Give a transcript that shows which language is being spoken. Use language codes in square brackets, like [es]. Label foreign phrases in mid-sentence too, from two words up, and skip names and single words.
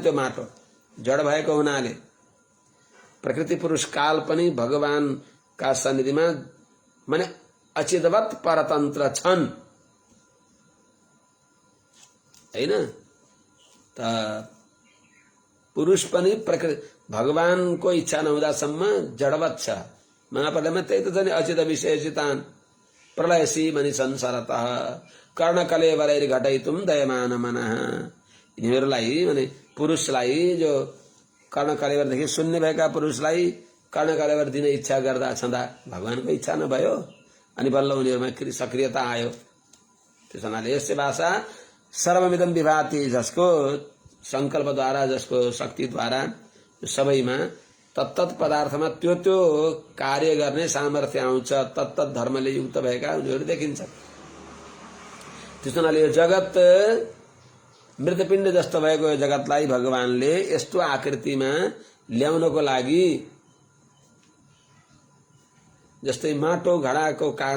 [ne] त्यो माटो जड भएको हुनाले प्रकृति पुरुष काल पनि भगवानका सन्निधिमा माने अचितवत परतन्त्र छन्, हैन त? पुरुष पनि भगवानको इच्छा नहुँदासम्म जडवत छ। महाप्रलयमा त्यही त छ नि, [sa] अचित विशेषितान प्रलयसी मनि संसारतः कर्णकलेवरैर घटयितुम दयमान मनः। [ne] यिनीहरूलाई माने पुरुषलाई, जो कर्णकलेवरदेखि शून्य भएका पुरुषलाई कर्णकलेवर दिने इच्छा गर्दा छँदा भगवानको इच्छा नभयो अनि बल्ल उनीहरूमा सक्रियता आयो। त्यस हुनाले [sa] यसै भाषा सर्वमिदं विभाति, [ne] जसको संकल्पद्वारा, जसको शक्तिद्वारा सबैमा तत्तत पदार्थमा त्यो त्यो कार्य गर्ने सामर्थ्य आउँछ, तत्तत धर्मले युक्त भएका उनीहरू देखिन्छ। त्यस हुनाले यो जगत मृतपिण्ड जस्तो भएको यो जगतलाई भगवानले यस्तो आकृतिमा ल्याउनको लागि, जस्तै माटो घडाको कारण